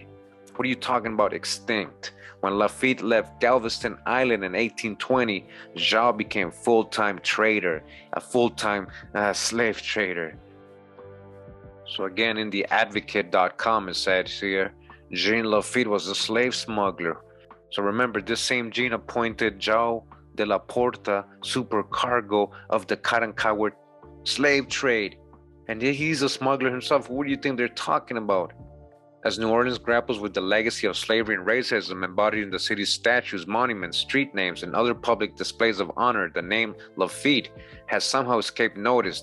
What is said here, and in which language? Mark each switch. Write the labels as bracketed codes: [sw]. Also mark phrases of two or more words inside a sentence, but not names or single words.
[en] What are you talking about extinct? When Lafitte left Galveston Island in 1820, João became full-time trader, a full-time slave trader. So again, in the advocate.com, it said here, Jean Lafitte was a slave smuggler. So remember, this same Jean appointed João de la Porta supercargo of the Karankawa slave trade. And he's a smuggler himself. What do you think they're talking about? As New Orleans grapples with the legacy of slavery and racism embodied in the city's statues, monuments, street names, and other public displays of honor, the name Lafitte has somehow escaped notice.